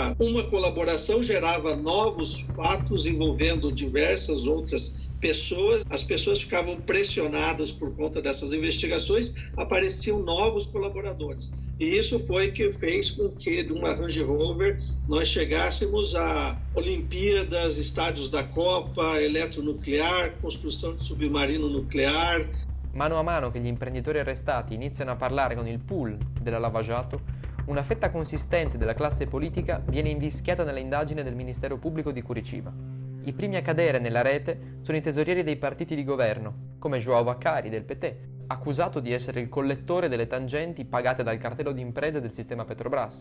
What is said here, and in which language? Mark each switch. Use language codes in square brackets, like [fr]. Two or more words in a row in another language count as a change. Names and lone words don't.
[pt] Uma colaboração gerava novos fatos envolvendo diversas outras pessoas, as pessoas ficavam pressionadas por conta dessas investigações, apareciam novos colaboradores. E isso foi que fez com que, de uma Range Rover, nós chegássemos a Olimpíadas, estádios da Copa, eletronuclear, construção de submarino nuclear. [it] Mano a mano che gli imprenditori arrestati iniziano a parlare con il pool della Lava Jato, una fetta consistente della classe politica viene invischiata nelle indagini del Ministero Pubblico di Curitiba. I primi a cadere nella rete sono i tesorieri dei partiti di governo, come João Vaccari del PT, accusato di essere il collettore delle tangenti pagate dal cartello di imprese del sistema Petrobras.